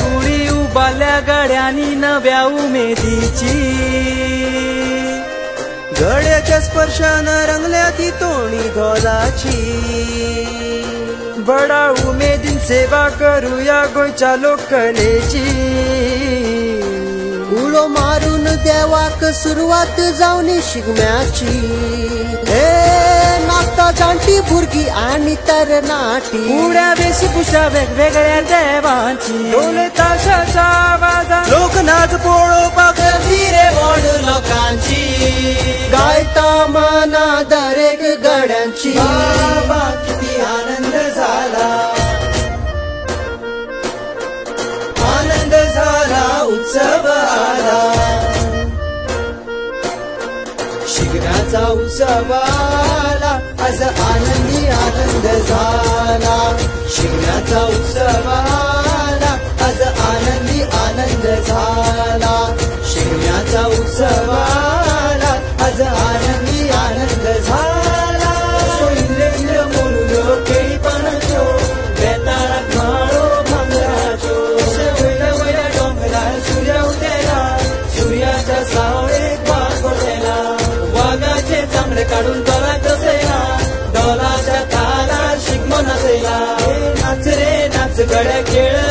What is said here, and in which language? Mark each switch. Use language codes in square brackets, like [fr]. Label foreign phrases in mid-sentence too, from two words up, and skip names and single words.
[mr] गुढी उभारल्या गड्यांनी नव्या उमेदीची गड्याच्या स्पर्शानं रंगल्या ती तोणी गोलाची [kok] बडा उमेदीन सेवा करूया गोंयच्या लोककलेची उडो मारून देवाक सुरुवात जावनी शिगम्याची नाचता जाणटी भुरगी आणि तरणाटी [mr] उड्या वेशभूषा वेगवेगळ्या देवांची ढोल ताशाच्या आवाजात [kok] लोकनाच पळोवपाक रे व्हड लोकांची गायता मना दरेक गड्यांची [mr] बाबा किती आनंद झाला आनंद झाला उत्सव आला शिगम्याचा उत्सव आला आज आनंदी आनंद झाला शिगम्याचा उत्सव आला आज आनंदी आनंद झाला शिगम्याचा उत्सव आला आज आनंदी आनंद झाला [kok] इंद्र इंद्र मोरुलो केळीपणाचो बेताळाक माळो भांगराचो वयल्या वयल्या डोंगरार सूर्य उदेला सूर्याच्या सावळेक वाग घोटेला वाघाचे चामडे काढून दोलाक दसयला दोलाच्या तालार शिगमो नाचयला नाच रे नाच गड्या